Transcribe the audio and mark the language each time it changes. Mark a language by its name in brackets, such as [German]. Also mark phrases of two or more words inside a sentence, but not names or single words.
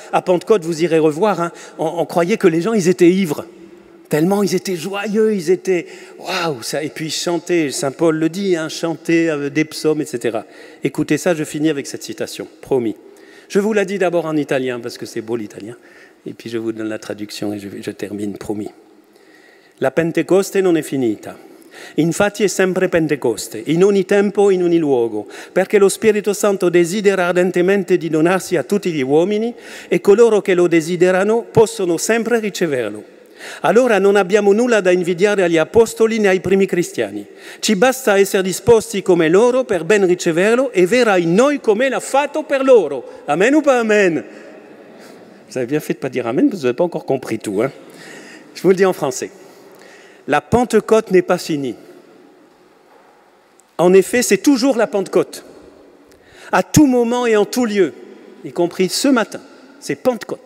[French] À Pentecôte, vous irez revoir, hein, on croyait que les gens, ils étaient ivres, tellement ils étaient joyeux, ils étaient waouh, ça. Et puis ils chantaient, Saint Paul le dit, hein, chanter des psaumes, etc. Écoutez ça, je finis avec cette citation, promis. Je vous la dis d'abord en italien, parce que c'est beau l'italien, et puis je vous donne la traduction et je termine, promis. [Italian] La Pentecoste non è finita. Infatti è sempre Pentecoste, in ogni tempo, in ogni luogo, perché lo Spirito Santo desidera ardentemente di donarsi a tutti gli uomini e coloro che lo desiderano possono sempre riceverlo. Allora non abbiamo nulla da invidiare agli apostoli né ai primi cristiani. Ci basta essere disposti come loro per ben riceverlo e verrà in noi come l'ha fatto per loro. [French] Amen ou pas amen? Vous avez bien fait de ne pas dire amen, parce que vous n'avez pas encore compris tout. Hein? Je vous le dis en français. La Pentecôte n'est pas finie. En effet, c'est toujours la Pentecôte. À tout moment et en tout lieu, y compris ce matin, c'est Pentecôte.